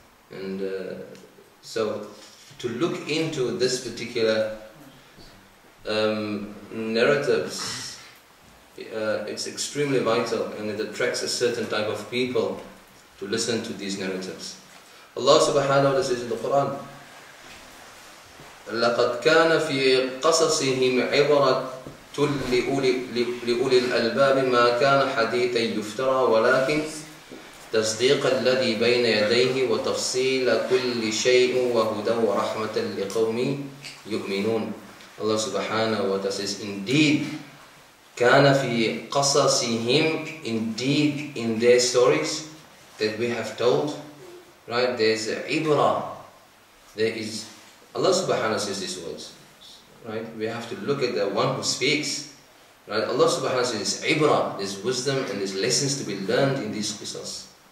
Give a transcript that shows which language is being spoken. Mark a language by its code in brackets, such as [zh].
[en] And so to look into this particular narratives, it's extremely vital, and it attracts a certain type of people to listen to these narratives. [ar] Allah subhanahu wa ta'ala [en] says in the Qur'an, [ar] لَقَدْ كَانَ فِي قَصَصِهِمْ عِبْرَةٌ لِأُولِي الْأَلْبَابِ مَا كَانَ حَدِيثًا يُفْتَرَى وَلَكِنْ تَصْدِيقَ الَّذِي بَيْنَ يَدَيْهِ وَتَفْصِيلَ كُلِّ شَيْءٍ وَهُدًى وَرَحْمَةً لِقَوْمٍ يُؤْمِنُونَ. [en] Allah subhanahu wa ta'ala says, indeed, [ar] كَانَ فِي قَصَصِهِمْ, [en] indeed in their stories that we have told, right, there's ibrah, there is, Allah subhanahu wa ta'ala says these words, right, we have to look at the one who speaks, right, Allah subhanahu wa ta'ala says ibrah, there's wisdom and there's lessons to be learned in these qisas.